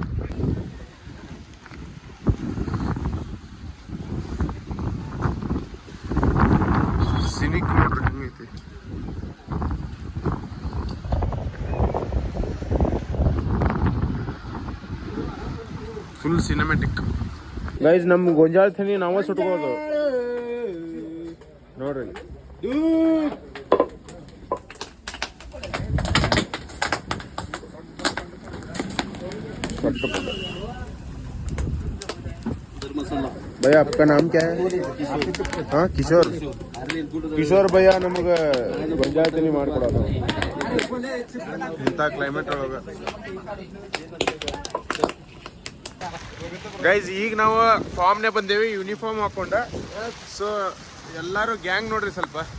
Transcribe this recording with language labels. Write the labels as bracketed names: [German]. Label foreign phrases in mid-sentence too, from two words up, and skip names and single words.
[Kannada] ಸಿನಿಕ್ ನೋಡ್ರಿ ಹೆಂಗೈತಿ. [English] full cinematic. [Kannada] ಗೈಸ್ ನಮ್ಮ ಗೊಂಜಾಳ ಥನಿ ನಾವ ಸುಟ್ಕೋದು ನೋಡ್ರಿ. [Hindi] भैया आपका नाम क्या है? हाँ किशोर. [Kannada] ಕಿಶೋರ್ ಭಯ್ಯ ನಮಗೆ ಗೊಂಜಾಳತನಿ ಮಾಡ್ಕೊಡೋದು ಇಂಥ ಕ್ಲೈಮೇಟ್ ಒಳಗೆ. ಗೈಸ್ ಈಗ ನಾವು ಫಾರ್ಮ್ನೇ ಬಂದೇವಿ ಯೂನಿಫಾರ್ಮ್ ಹಾಕೊಂಡ. ಸೊ ಎಲ್ಲರೂ ಗ್ಯಾಂಗ್ ನೋಡ್ರಿ ಸ್ವಲ್ಪ.